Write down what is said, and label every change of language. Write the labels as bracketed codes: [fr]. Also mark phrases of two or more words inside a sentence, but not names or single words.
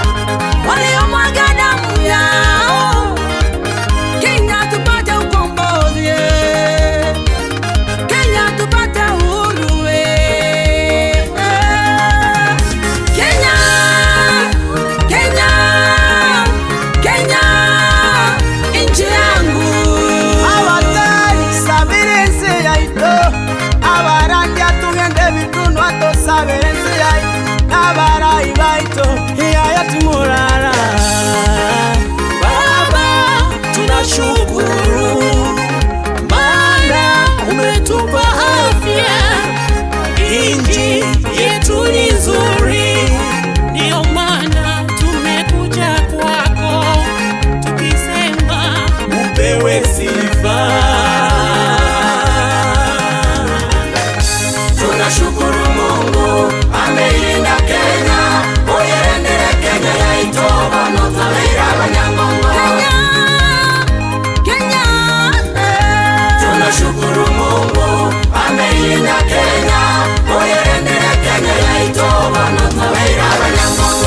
[sw] Waliomwaga damu yao Kenya tupate ukombozi. Kenya tupate uhuru. Kenya, Kenya, Kenya, nchi yangu. [guz] Abatari sabirense yaito abarandia tugende bitunwa to sabirense yaito abarai baito iya timurara. [sw] Baba tunashukuru maana umetupa afya, inji yetu ni nzuri, Ndio maana tumekuja kwako tukisema upewe sifa. Tunashukuru Mungu ameilinda Kenya, [guz] uyerendere Kenya yaito banotabira abanyangongo. [sw] Kenya, Tunashukuru Mungu ameilinda Kenya, [guz] uyerendere Kenya yaito banotabira abanyangongo.